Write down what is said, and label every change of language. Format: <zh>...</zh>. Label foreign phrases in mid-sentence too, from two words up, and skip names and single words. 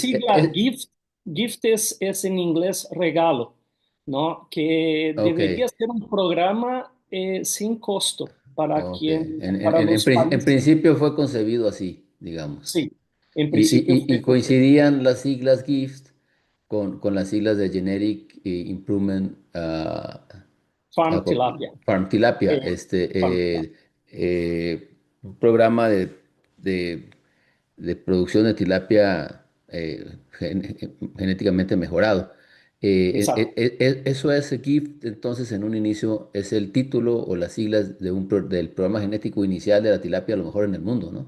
<es>sigla gift es en inglés regalo, ¿no? Que ok, debería ser un programa sin costo ok. para los En países. principio fue concebido así, digamos. Sí, en principio Y fue concebido. coincidían las siglas GIFT con las siglas de Generic Improvement Farm tilapia. Farm Tilapia, eh, Farm tilapia. un programa de, de producción de tilapia genéticamente mejorado. Exacto. Eso es GIFT, entonces en un inicio es el título o las siglas del programa genético inicial de la tilapia, a lo mejor en el mundo, ¿no?</es>